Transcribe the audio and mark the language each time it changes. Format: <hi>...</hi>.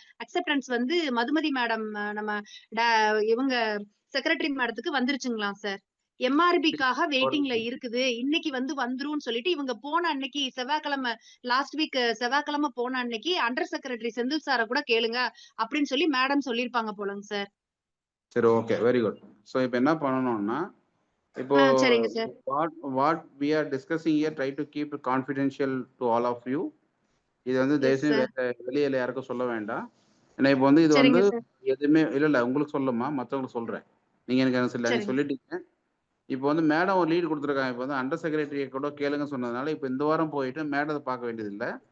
<ta>Acceptance வந்து Madhumathi madam நம்ம இவங்க செக்ரட்டரி மேடத்துக்கு வந்துருச்சுங்களாம் சார். எம்ஆர்பிக்காக வெயிட்டிங்ல இருக்குது. இன்னைக்கு வந்து வந்துரும்னு சொல்லிட்டு இவங்க போன அன்னைக்கு செவ்வாய்க்கிழமை</ta> <en>last week</en> <ta>செவ்வாய்க்கிழமை போன அன்னைக்கு அண்டர் செக்ரட்டரி செந்தில் சார கூட கேளுங்க அப்படின்னு சொல்லி மேடம் சொல்லியிருப்பாங்க போலங்க சார். சரி ஓகே.</ta> <en>Very good.</en> <ta>சோ இப்போ என்ன பண்ணணும்னா இப்போ சரிங்க sir.</ta> <en>What we are discussing here try to keep it confidential to all of you.</en> <ta>இது வந்து தயவுசெய்து வெளியில யாருக்கும் சொல்ல வேண்டாம். ஏன்னா இப்போ வந்து இது வந்து எதுவுமே இல்ல உங்களுக்கு சொல்லமா மற்றவங்களுக்கு சொல்றேன். நீங்க எனக்கு சொல்ல நீங்க சொல்லிட்டீங்க. இப்போ வந்து மேடம் ஒரு லீட் கொடுத்துருக்காங்க. இப்போ வந்து அண்டர் செக்ரட்டரியை கூட கேளுங்க சொன்னதுனால இப்போ இந்த வாரம் போயிட்டு மேடத்தை பார்க்க வேண்டியது இல்லை.</ta>